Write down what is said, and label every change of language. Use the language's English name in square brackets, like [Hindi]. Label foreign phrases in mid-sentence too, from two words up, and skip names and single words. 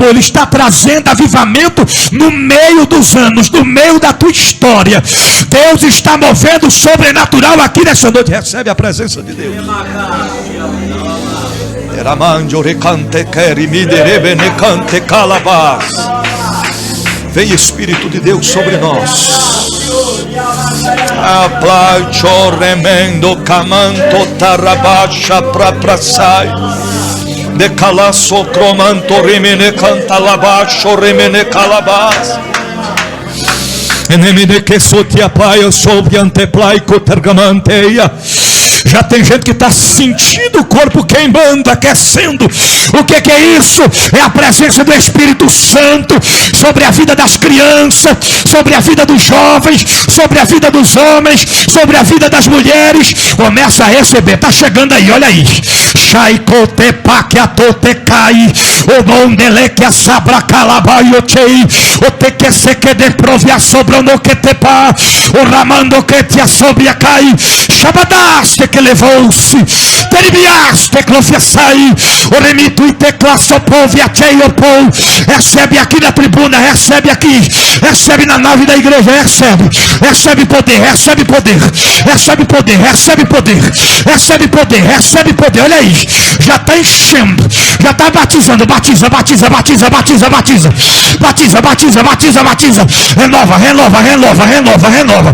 [Portuguese] Ele está trazendo avivamento no meio dos anos, no meio da tua história. Deus está movendo o sobrenatural aqui nessa noite. Recebe a presença de Deus. Vem Espírito de Deus sobre nós. Aplaucho remendo camanto tarabacha praprasai. De calaço cromanto remene cantalabacho remene calabas. Enemine que sotia paia sobre anteplaico tergamanteia. Já tem gente que está sentindo o corpo queimando, aquecendo. O que é isso? É a presença do Espírito Santo sobre a vida das crianças, sobre a vida dos jovens, sobre a vida dos homens, sobre a vida das mulheres. Começa a receber, está chegando aí, olha aí. O mondele que a sabra calabaiotei, o te que se que de provia sobra no que te pá, o ramando que te assobia cai, shabadaste que levou-se, teribiaste que confessai, o remito e te classopovia teiopou. Recebe aqui na tribuna, recebe aqui, recebe na nave da igreja, recebe poder, recebe poder, recebe poder, recebe poder, recebe poder, recebe poder. Olha aí, já está enchendo, já está batizando, batiza, batiza, batiza, batiza, batiza, batiza, batiza, batiza, batiza, renova, renova, renova, renova, renova.